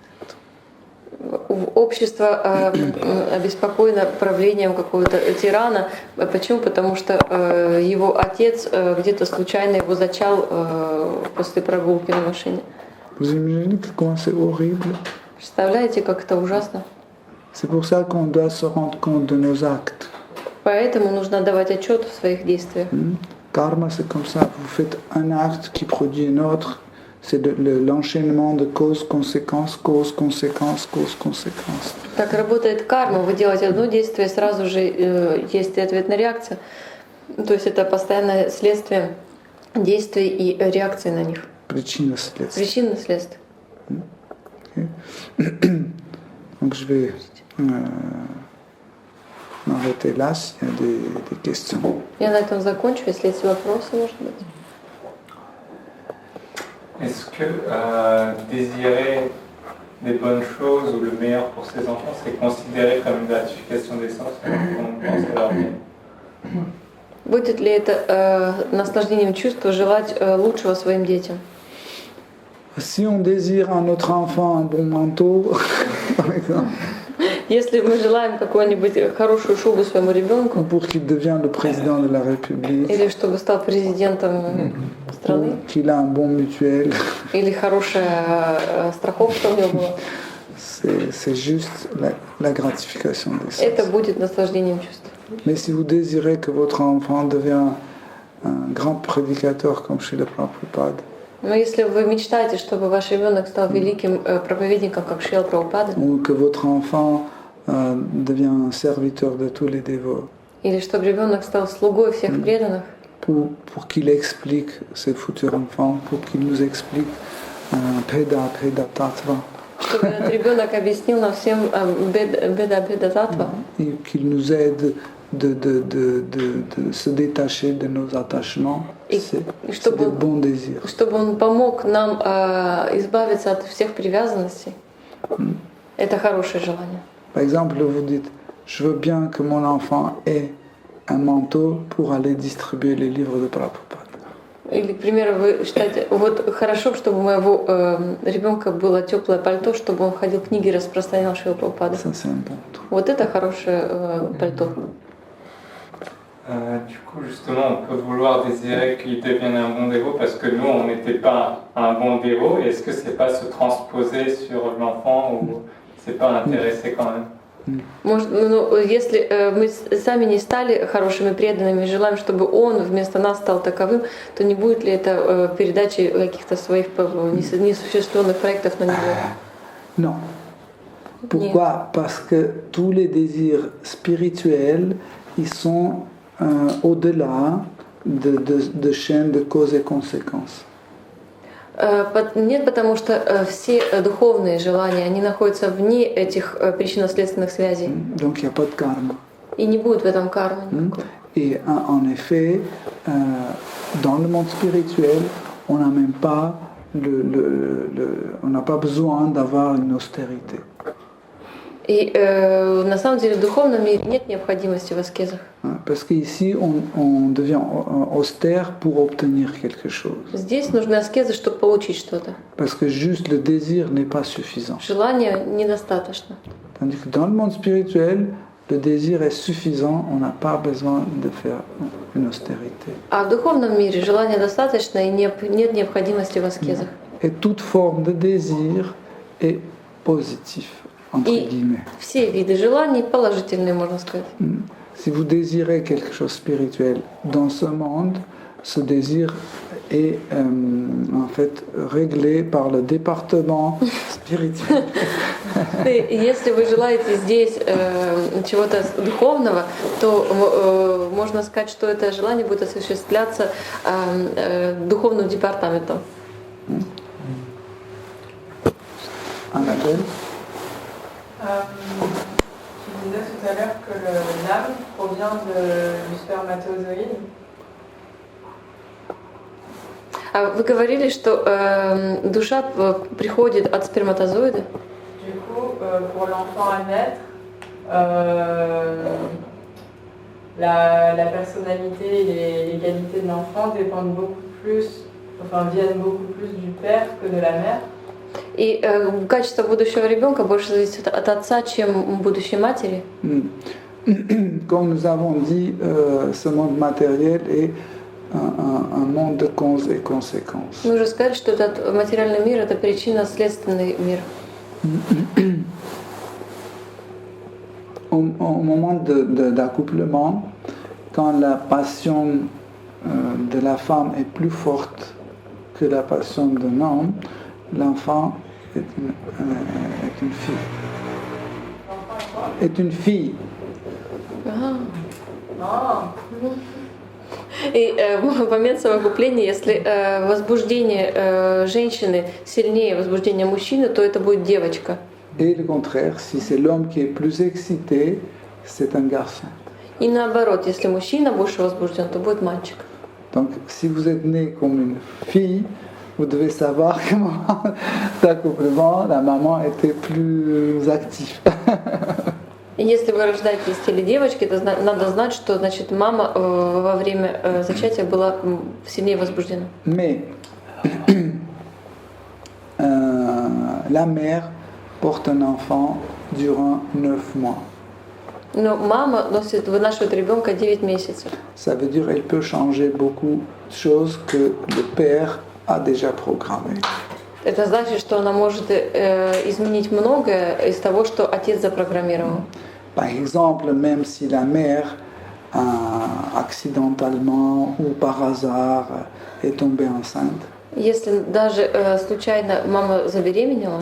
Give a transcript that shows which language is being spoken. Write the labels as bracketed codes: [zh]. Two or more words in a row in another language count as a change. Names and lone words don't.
[ru] Общество обеспокоено правлением какого-то тирана. Почему? Потому что его отец где-то случайно его зачал после прогулки на машине. [fr] Vous imaginez comment c'est horrible? [ru] Представляете, как это ужасно? [fr] C'est pour ça qu'on doit se rendre compte de nos actes. [ru] Поэтому нужно давать отчет в своих действиях. [fr] Karma, c'est comme ça. Vous faites un acte qui produit un autre. C'est l'enchaînement de cause-conséquence, cause-conséquence, cause-conséquence. [ru] Так работает карма. Вы делаете одно действие, сразу же есть и ответная реакция. То есть это постоянное следствие действий и реакции на них. Причинно-следствие. Причинно-следствие. [fr] Donc je vais m'arrêter là s'il y a des questions. [ru] Я на этом закончу, если есть вопросы, может быть. [fr] Est-ce que désirer des bonnes choses ou le meilleur pour ses enfants, c'est considéré comme une gratification d'essence quand on pense à leur bien? [ru] Будет ли это наслаждением чувства желать лучшего своим детям? [fr] Si on désire à notre enfant un bon manteau, par exemple, [ru] Если мы желаем какую-нибудь хорошую шубу своему ребенку, [fr] pour qu'il devienne le président de la République, [ru] или чтобы стал президентом страны, [fr] qu'il a un bon mutuel, [ru] или хорошая страховка у него была, [fr] c'est juste la gratification des sens. [ru] это будет наслаждением чувств. [fr] Mais si vous désirez que votre enfant devienne un grand prédicateur comme chez le Prabhupada, [ru] Но если вы мечтаете, чтобы ваш ребенок стал великим проповедником, как Шрила Прабхупада, [fr] ou que votre enfant devienne un serviteur de tous les dévots, [ru] или чтобы ребенок стал слугой всех преданных, [fr] pour qu'il explique ses futurs enfants, pour qu'il nous explique Bheda Tattva, [ru] чтобы этот ребенок объяснил нам всем Беда Татва, [fr] et qu'il nous aide de se détacher de nos attachements, c'est des bons désirs. [ru] чтобы он помог нам избавиться от всех привязанностей. Это хорошее желание. [fr] Par exemple, vous dites, je veux bien que mon enfant ait un manteau pour aller distribuer les livres de Prabhupada. [ru] Или, к примеру, вы считаете, вот хорошо, чтобы у моего ребенка было теплое пальто, чтобы он ходил книги распространял Шрила Прабхупады. [fr] Ça, c'est un bon truc. [ru] Вот это хорошее пальто. [fr] Du coup, justement, on peut vouloir désirer qu'il devienne un bon dévot parce que nous, on n'était pas un bon dévot. Est-ce que c'est pas se transposer sur l'enfant ou c'est pas intéressé quand même? [ru] Может, ну, если мы сами не стали хорошими преданными, желаем, чтобы он вместо нас стал таковым, то не будет ли это передачей каких-то своих несуществующих проектов на него? [fr] Non. Pourquoi? Parce que tous les désirs spirituels, ils sont au-delà de chaînes de causes et conséquences. [ru] Нет, потому что все духовные желания, они находятся вне этих причинно-следственных связей. [fr] Donc il n'y a pas de karma. [ru] И не будет в этом кармы никакой. [fr] Et en effet, dans le monde spirituel, on n'a même pas on n'a pas besoin d'avoir une austérité. [ru] И на самом деле в духовном мире нет необходимости в аскезах. [fr] Parce qu'ici, on devient austère pour obtenir quelque chose. [ru] Здесь нужны аскезы, чтобы получить что-то. [fr] Parce que juste le désir n'est pas suffisant. [ru] Желания недостаточно. [fr] Tandis que dans le monde spirituel, le désir est suffisant, on n'a pas besoin de faire une austérité. [ru] А в духовном мире желания достаточно и нет необходимости в аскезах. [fr] Et toute forme de désir est positive, entre guillemets. [ru] Все виды желаний положительные, можно сказать. [fr] Si vous désirez quelque chose de spirituel dans ce monde, ce désir est en fait réglé par le département spirituel. [ru] Если вы желаете здесь чего-то духовного, то можно сказать, что это желание будет осуществляться духовным департаментом. [fr] Annabelle? Tu disais tout à l'heure que l'âme provient du spermatozoïde. [ru] Вы говорили, что душа приходит от сперматозоида. [fr] Du coup, pour l'enfant à naître, la personnalité et les qualités de l'enfant dépendent beaucoup plus, viennent beaucoup plus du père que de la mère. [ru] И качество будущего ребенка больше зависит от отца, чем будущей матери. [fr] Comme nous avons dit, ce monde matériel est un monde de causes et conséquences. [ru] Мы уже сказали, что этот материальный мир — это причинно-следственный мир. [fr] Au moment d'accouplement, quand la passion de la femme est plus forte que la passion d'un homme, l'enfant est une fille. Est une fille. Ah. [ru] И в момент совокупления, если возбуждение женщины сильнее возбуждения мужчины, то это будет девочка. [fr] Et le contraire, si c'est l'homme qui est plus excité, c'est un garçon. [ru] И наоборот, если мужчина больше возбужден, то будет мальчик. [fr] Donc, si vous êtes né comme une fille, vous devez savoir que d'accouplement, la maman était plus active. [ru] И если вы рождаетесь в теле девочки, то надо знать, что значит мама во время зачатия была сильнее возбуждена. [fr] Mais la mère porte un enfant durant 9 mois. [ru] Но мама вынашивает ребенка 9 месяцев. [fr] Ça veut dire qu'elle peut changer beaucoup de choses que le père a déjà programmées. [ru] Это значит, что она может изменить многое из того, что отец запрограммировал. [fr] Par exemple, même si la mère, accidentellement ou par hasard, est tombée enceinte, [ru] Если даже случайно мама забеременела